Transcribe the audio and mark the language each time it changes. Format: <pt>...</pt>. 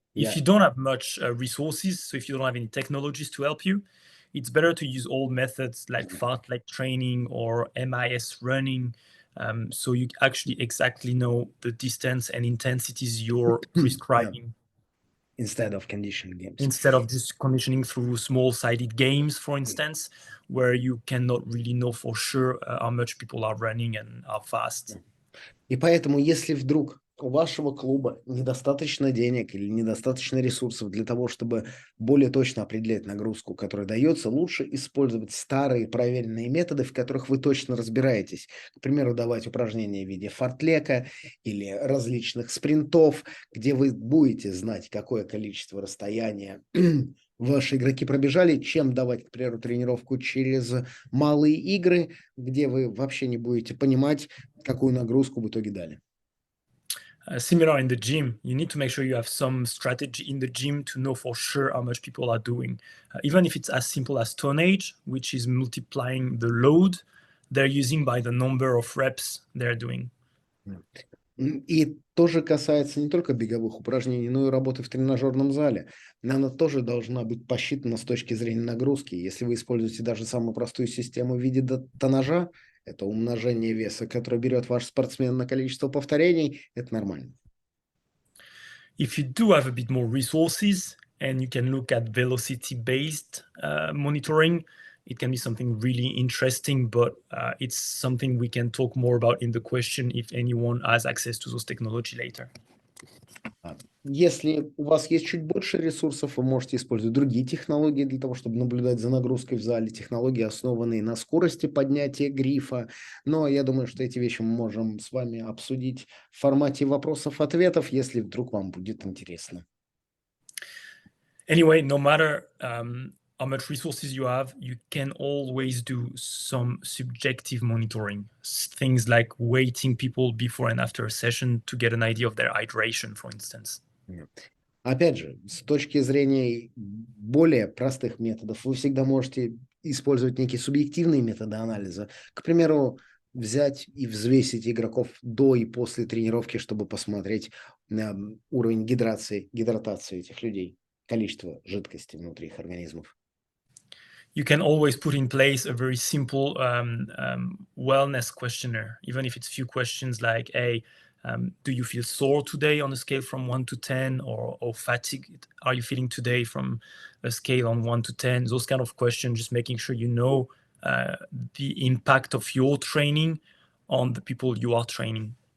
<en>If you don't have much resources, so if you don't have any technologies to help you, it's better to use old methods like fartlek training or MIS running, so you actually exactly know the distance and intensities you're prescribing. Instead of conditioning games. Instead of just conditioning through small-sided games, for instance, where you cannot really know for sure how much people are running and how fast.</en> <ru>И поэтому, если вдруг у вашего клуба недостаточно денег или недостаточно ресурсов для того, чтобы более точно определять нагрузку, которая дается, лучше использовать старые проверенные методы, в которых вы точно разбираетесь. К примеру, давать упражнения в виде фартлека или различных спринтов, где вы будете знать, какое количество расстояния ваши игроки пробежали, чем давать, к примеру, тренировку через малые игры, где вы вообще не будете понимать, какую нагрузку в итоге дали.</ru> <en>Similar in the gym, you need to make sure you have some strategy in the gym to know for sure how much people are doing. Even if it's as simple as tonnage, which is multiplying the load they're using by the number of reps they're doing.</en> <ru>И тоже касается не только беговых упражнений, но и работы в тренажерном зале. Она тоже должна быть посчитана с точки зрения нагрузки. Если вы используете даже самую простую систему в виде тоннажа, это умножение веса, которое берет ваш спортсмен на количество повторений, это нормально.</ru> <en>If you do have a bit more resources and you can look at velocity-based monitoring, it can be something really interesting, but it's something we can talk more about in the question if anyone has access to those technology later.</en> <ru>Если у вас есть чуть больше ресурсов, вы можете использовать другие технологии для того, чтобы наблюдать за нагрузкой в зале. Технологии, основанные на скорости поднятия грифа. Но я думаю, что эти вещи мы можем с вами обсудить в формате вопросов-ответов, если вдруг вам будет интересно.</ru> <en>Anyway, no matter how much resources you have, you can always do some subjective monitoring. Things like weighting people before and after a session to get an idea of their hydration, for instance.</en> <ru>Опять же, с точки зрения более простых методов, вы всегда можете использовать некие субъективные методы анализа. К примеру, взять и взвесить игроков до и после тренировки, чтобы посмотреть уровень гидратации этих людей, количество жидкости внутри их организмов.</ru> <en>You can always put in place a very simple wellness questionnaire, even if it's a few questions like, hey, do you feel sore today on a scale from 1 to 10, or fatigued are you feeling today from a scale on 1 to 10? Those kind of questions, just making sure you know the impact of your training on the people you are training.</en>